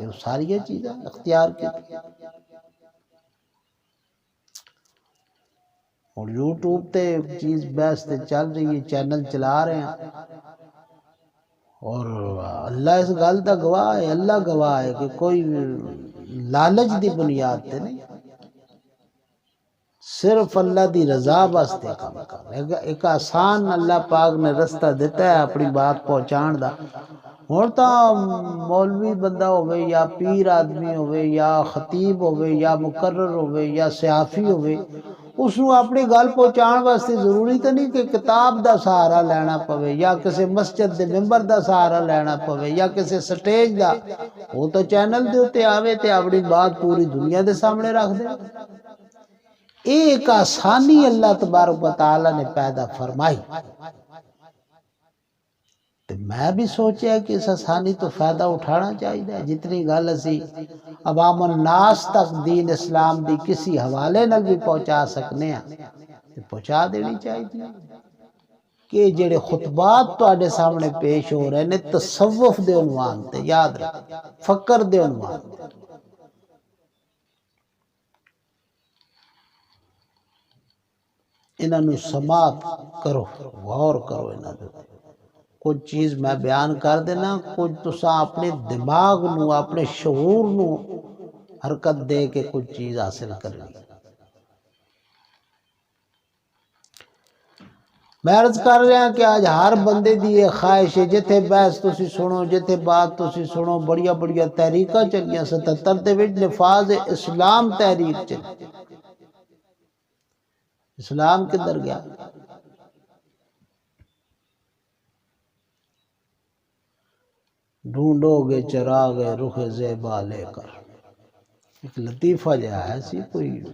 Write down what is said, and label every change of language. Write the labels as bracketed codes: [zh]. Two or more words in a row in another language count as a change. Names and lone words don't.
[pa] وہ ساری چیزیں اختیار کی۔ اور یوٹیوب تے چیز بحث تے [ur] چل رہی ہے، چینل چلا رہے ہیں، [pa] اور اللہ اس گل دا گواہ ہے، اللہ گواہ ہے کہ کوئی لالچ دی بنیاد تے نہیں، صرف اللہ دی رضا واسطے کام کر۔ ایک آسان اللہ پاک نے رستہ دیتا ہے اپنی بات پہنچان دا۔ ہن تاں مولوی بندہ ہوئے یا پیر آدمی ہوئے یا خطیب ہوئے یا مقرر ہوئے یا صحافی ہوئے، اس نو اپنی گل پہنچان واسطے ضروری تو نہیں کہ کتاب دا سہارا لینا پوے یا کسی مسجد دے ممبر دا سہارا لینا پوے یا کسی سٹیج دا۔ وہ تو چینل دے اتے آوے تے اپنی بات پوری دنیا دے سامنے رکھ دے۔ ایک آسانی اللہ تبارک و تعالی نے پیدا فرمائی، تو میں بھی سوچیا کہ اس آسانی تو فائدہ اٹھانا چاہیے، جتنی گل اسی عوام الناس تک دین اسلام دی کسی حوالے نال بھی پہنچا سکنے ہیں پہنچا دینی چاہیے۔ کہ جڑے خطبات تواڈے سامنے پیش ہو رہے نے تصوف دے عنوان تے، یاد رکھ، فقر دے عنوان تے، انہاں نو سماعت کرو، غور کرو انہاں دے۔ کچھ چیز میں بیان کر دینا، کچھ تساں اپنے دماغ نو، اپنے شعور نو حرکت دے کے کچھ چیز حاصل کرنی۔ میں عرض کر رہا کہ آج ہر بندے دی یہ خواہش ہے، جتھے بحث تسی سنو، جتھے بات تسی سنو، بڑیا بڑیا تحریکاں چلیاں، 77 دے وچ نفاذ اسلام تحریک چلی۔ اسلام کدھر گیا؟ [ur] ڈھونڈو گے چراغ رخ زیبا لے کر، [pa] ایک لطیفہ جہا ہے سی، کوئی